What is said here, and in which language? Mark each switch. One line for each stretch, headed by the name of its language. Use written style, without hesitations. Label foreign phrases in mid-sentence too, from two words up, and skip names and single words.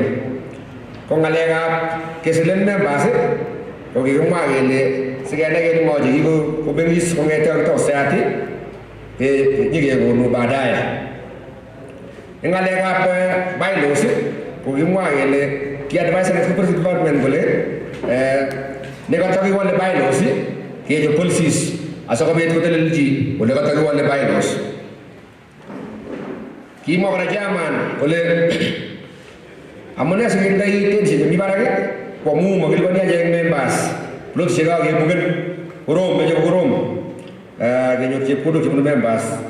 Kalenjin: Ko ng'alekab kesilen members ko kikimwa kele sikenai kele ng'o chekikobengis kong'ete kakitau society nyikekonu baadaye. Eng ng'alekab bylaws ko kikimwa kele ki-advisory
English: corporate department
Kalenjin: kole nekatakiwole bylaws kechop policies asikobit kotelelchi ole katakiwole bylaws. Kimwa kora chairman kole amune sikendoi tension chemi barak ko amu makiliponi achek members plotishek kakebuken korom meche korom kenyor chepkondok chebunu members.